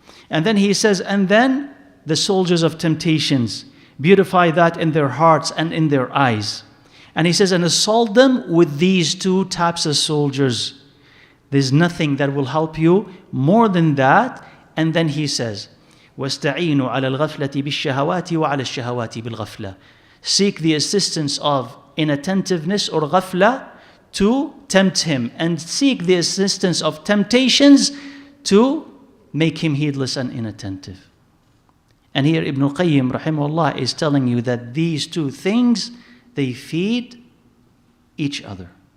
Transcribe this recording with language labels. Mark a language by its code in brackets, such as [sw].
[en] And then he says, and then the soldiers of temptations, beautify that in their hearts and in their eyes. And he says, and assault them with these two types of soldiers. There's nothing that will help you more than that. And then he says, [ar] وَاسْتَعِينُوا عَلَى الْغَفْلَةِ بِالشَّهَوَاتِ وَعَلَى الشَّهَوَاتِ بِالْغَفْلَةِ. [en] Seek the assistance of inattentiveness or ghafla to tempt him, and seek the assistance of temptations to make him heedless and inattentive. And here Ibn al-Qayyim rahimahullah is telling you that these two things, they feed each other.